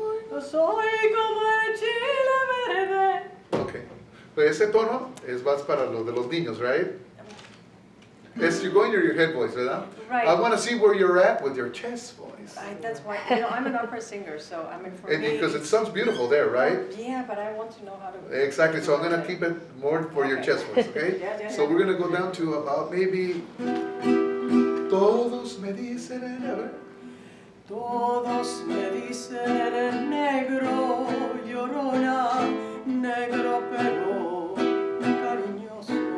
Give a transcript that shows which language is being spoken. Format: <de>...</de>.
<es>Yo soy como el chile verde.</es> <en>Ok.</en> <es>Pero ese tono es más para los de los niños, right?</es> <en>You're going to your head voice, ¿verdad? Right. I want to see where you're at with your chest voice. That's why, I'm an opera singer, so I mean for me... Because it sounds beautiful there, right? Yeah, but I want to know how to... Exactly, so I'm going to keep it more for your chest voice, okay? Yeah. So we're going to go down to about maybe...</en> <es>Todos me dicen el... Todos me dicen el negro, llorona, negro pero cariñoso.</es>